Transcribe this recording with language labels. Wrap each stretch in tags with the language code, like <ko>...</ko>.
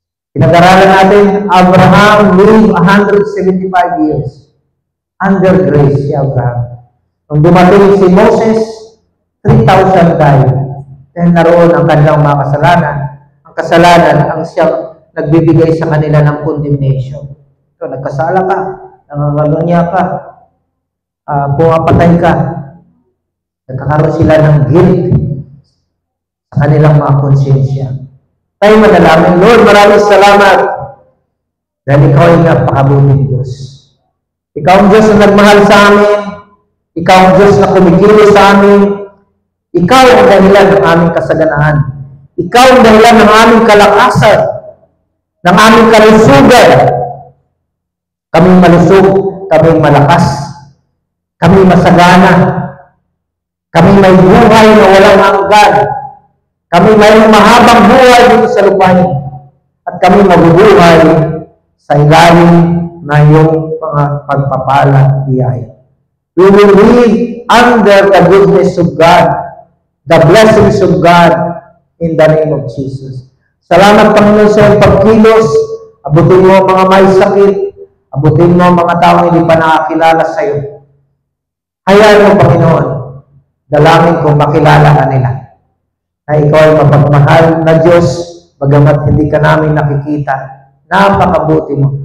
<tl>Pinag-aralan natin,</tl> <en>Abraham lived 175 years. Under grace</en> <tl>si Abraham. Nung dumating si Moses,</tl> <en>3,000 died.</en> <tl>Dahil naroon ang kanilang mga kasalanan. Ang kasalanan ang siyang nagbibigay sa kanila ng condemnation. Ito, nagkasala ka, nangangalunya ka, pumapatay ka. Nagkakaroon sila ng guilt sa kanilang mga konsyensya. Tayo manalangin, Lord, maraming salamat dahil ikaw ay napakabuting Diyos. Ikaw ang Diyos na nagmahal sa amin. Ikaw ang Diyos na kumikilos sa amin. Ikaw ang dahilan ng aming kasaganaan. Ikaw ang dahilan ng aming kalakasan, ng aming kalusugan. Kaming malusog, kaming malakas, kaming masagana, kaming may buhay na walang hanggan. Kami mayroong mahabang buhay dito sa lupain. At kami mabubuhay sa ilalim na iyong mga pagpapala at biyaya.</tl> <en>We will live under the goodness of God, the blessings of God, in the name of Jesus.</en> <tl>Salamat, Panginoon, sa iyong pagkilos. Abutin mo ang mga may sakit. Abutin mo ang mga taong hindi pa nakakilala sa iyo. Hayaan mo, Panginoon, dalangin kong makilala ka nila. Na ikaw ay mapagmahal na Diyos, bagamat hindi ka namin nakikita. Napakabuti mo.</tl>